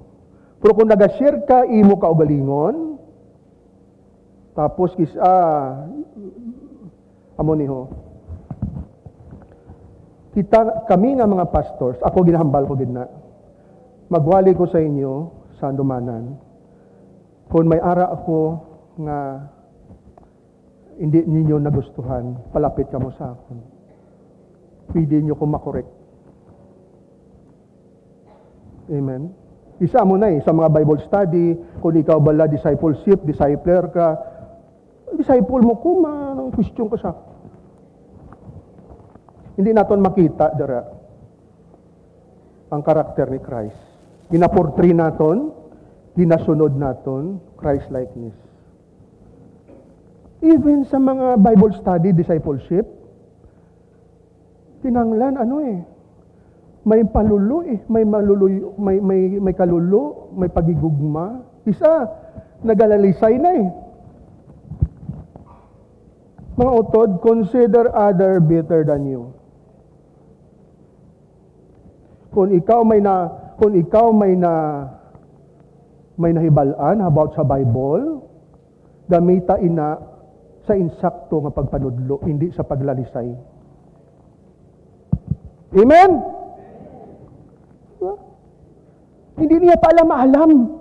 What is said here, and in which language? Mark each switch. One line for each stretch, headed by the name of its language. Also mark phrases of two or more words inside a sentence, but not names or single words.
Hiligaynon: Pero kung nag-share ka, imo kaugalingon, tapos kami nga mga pastors, ako ginahambal ko gid na, magwali ko sa inyo sa andumanan, kung may ara ako nga hindi ninyo nagustuhan, palapit ka mo sa akin. Pwede nyo kong makorek. Amen? Isa mo na sa mga
English: Bible study,
Hiligaynon: kung ikaw bala discipleship, discipler ka, disciple mo kung question ka sa. Hindi naton makita, dara, ang karakter ni Christ. Ginaportray naton, ginasunod naton, Christ-likeness. Even sa mga
English: Bible study,
Hiligaynon: discipleship, tinanglan, may palulo may maluluyo, may kalulo, may pagigugma. Isa, nagalalisay na Mga utod,
English: consider other better than you.
Hiligaynon: Kung ikaw may nahibalaan about sa Bible, gamita ina sa insakto nga pagpanudlo, hindi sa paglalisay. Amen? Hindi niya pala maalam.